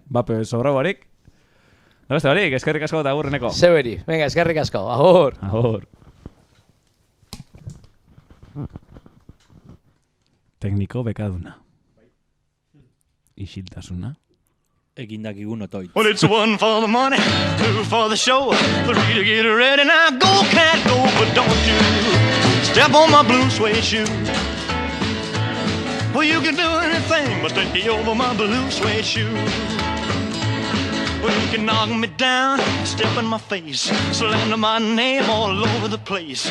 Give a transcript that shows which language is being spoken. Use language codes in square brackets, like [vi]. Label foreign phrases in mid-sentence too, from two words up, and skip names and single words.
[eu] Bape sobra barik. Da beste barik, eskerrik asko eta agurreneko. Zeberi, venga, eskerrik asko. Agur. Tekniko bekaduna. Isiltasuna. Egindakigun otoit. [en] Well, it's one for the money, two for the show, three to get ready. Now go, cat, go, but don't you step on my blue suede shoe. Well, you can do anything but take over my blue suede shoe. Well, you can knock me down, step in my face, slander my name all over the place.